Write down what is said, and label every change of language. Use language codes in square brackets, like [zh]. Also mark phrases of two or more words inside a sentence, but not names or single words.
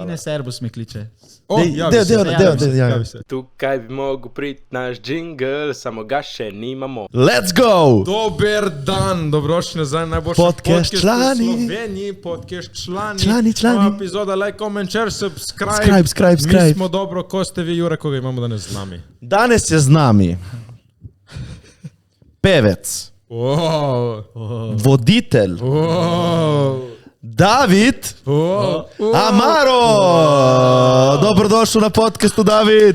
[sl] Ne, Serbus me kliče. Javi se. Tukaj bi mogel priti naš džingl, samo ga še nimamo. [en] Let's go! [sl] Dober dan, dobrodošli nazaj, najboljši Podcast člani. v Sloveniji, podcast člani. Člani. Nova epizoda, [en] like, comment, share, subscribe. [sl] Mi smo dobro, ko ste vi, Jure, koga imamo danes z nami? Danes je z nami pevec, voditelj, David Amaro! Dobrodošel na podcastu, David!